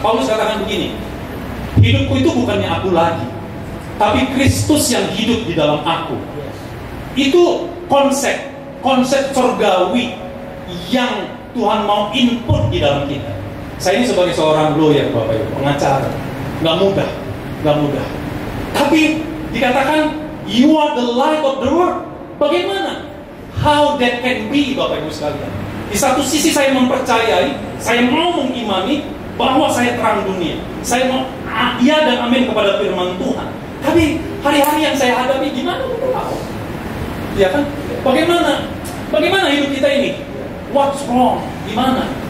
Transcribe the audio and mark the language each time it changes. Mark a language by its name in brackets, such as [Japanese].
[Indonesian] Paulus katakan begini, hidupku itu bukannya aku lagi, tapi Kristus yang hidup di dalam aku. Itu konsep surgawi yang Tuhan mau input di dalam kita. Saya ini sebagai seorang lawyer, Bapak Ibu, pengacara, nggak mudah. Tapi dikatakan [English] you are the light of the world. [Indonesian] Bagaimana? [English] How that can be, [Indonesian] Bapak Ibu sekalian? Di satu sisi saya mempercayai, saya mau mengimani bahwa saya terang dunia. Saya mau iya dan amin kepada firman Tuhan. Tapi hari-hari yang saya hadapi gimana? Ya kan? Bagaimana hidup kita ini? [English] What's wrong? [Indonesian] Gimana?